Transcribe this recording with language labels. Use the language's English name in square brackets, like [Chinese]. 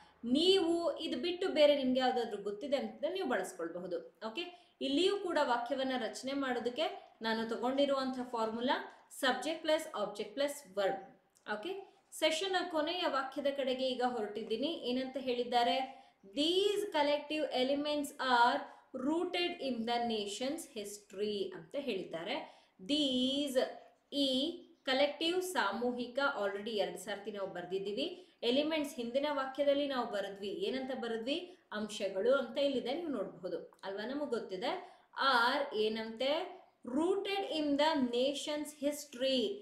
[Kannada] ನೀವು ಇದು ಬಿಟ್ಟು ಬೇರೆ ನಿಮ್ಗೆ ಯಾವುದಾದ್ರೂ ಗೊತ್ತಿದೆ ಅಂತ ನೀವು ಬಳಸ್ಕೊಳ್ಬಹುದು. ಓಕೆ. ಇಲ್ಲಿಯೂ ಕೂಡ ವಾಕ್ಯವನ್ನ ರಚನೆ ಮಾಡೋದಕ್ಕೆ ನಾನು ತಗೊಂಡಿರುವಂತಹ formula subject plus object plus verb. Okay. Session ಕೊನೆಯ ವಾಕ್ಯದ ಕಡೆಗೆ ಈಗ ಹೊರಟಿದ್ದೀನಿ. ಏನಂತ ಹೇಳಿದ್ದಾರೆ? [English] These collective elements are rooted in the nation's history [Kannada] ಅಂತ ಹೇಳಿದ್ದಾರೆ. These, ಈ ಕಲೆಕ್ಟಿವ್ ಸಾಮೂಹಿಕ ಆಲ್ರೆಡಿ 2 ಸರ್ತಿ ನಾವು ಬರೆದಿದ್ದೀವಿ. ಎಲಿಮೆಂಟ್ಸ್ ಹಿಂದಿನ ವಾಕ್ಯದಲ್ಲಿ ನಾವು ಬರೆದ್ವಿ. ಏನಂತ ಬರೆದ್ವಿ? ಅಂಶಗಳು ಅಂತ ಇಲ್ಲಿದೆ, ನೀವು ನೋಡಬಹುದು ಅಲ್ವಾ, ನಮಗೆ ಗೊತ್ತಿದೆ. [English] or [Kannada] ಏನಂತೆ? [English] Rooted in the nation's history.